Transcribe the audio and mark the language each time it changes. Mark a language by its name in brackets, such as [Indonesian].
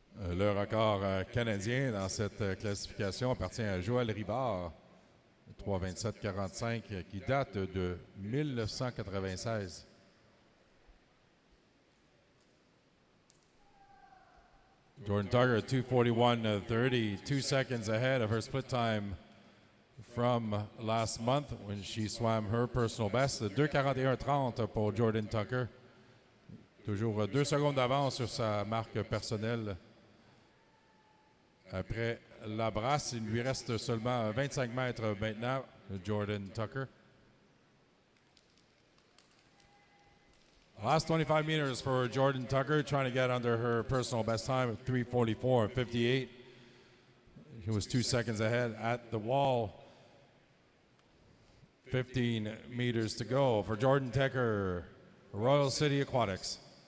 [French] Le record canadien dans cette classification appartient à Joël Rivard, 3:27.45, qui date de 1996. [English] Jordan Tucker, 2:41.30, 2 seconds ahead of her split time from last month when she swam her personal best. [French] 2:41.30 pour Jordan Tucker. Toujours 2 secondes d'avance sur sa marque personnelle. Après la brasse, il lui reste seulement 25 mètres maintenant, Jordan Tucker. [English] Last 25 meters for Jordan Tucker, trying to get under her personal best time of 3:44.58. He was 2 seconds ahead at the wall. 15 meters to go for Jordan Tucker, Royal City Aquatics.